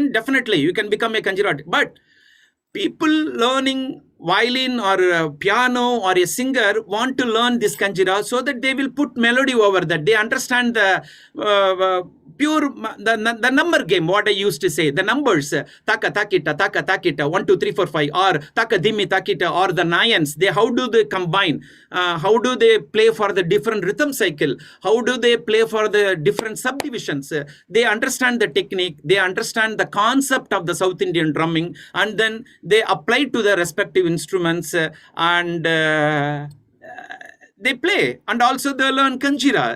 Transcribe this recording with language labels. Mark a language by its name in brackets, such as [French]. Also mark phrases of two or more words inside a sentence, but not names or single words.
[English] You can definitely become a kanjira, but people learning violin or piano or a singer want to learn this kanjira so that they will put melody over that. They understand the the number game, what I used to say, the numbers, taka takita, 1 2 3 4 5, or taka dimi takita, or the nayans. They, how do they combine, how do they play for the different rhythm cycle, how do they play for the different subdivisions. They understand the technique, they understand the concept of the South Indian drumming, and then they apply to the respective instruments, and they play, and also they learn kanjira.